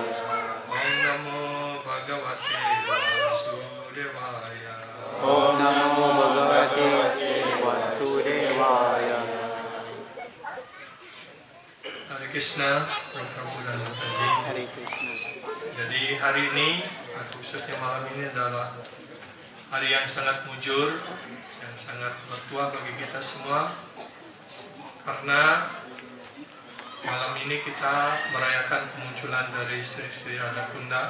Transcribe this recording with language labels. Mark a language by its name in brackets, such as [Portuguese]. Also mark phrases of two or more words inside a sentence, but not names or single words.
[Sanskrit] ॐ नमो भगवते वासुदेवाय. ॐ नमो भगवते वासुदेवाय. [Indonesian] Hare Krishna, Prabhu dan Mataji. Hare Krishna. Jadi hari ini, khususnya malam ini adalah hari yang sangat mujur, yang sangat bertuah bagi kita semua. Karena malam ini kita merayakan kemunculan dari Sri Radha Kunda.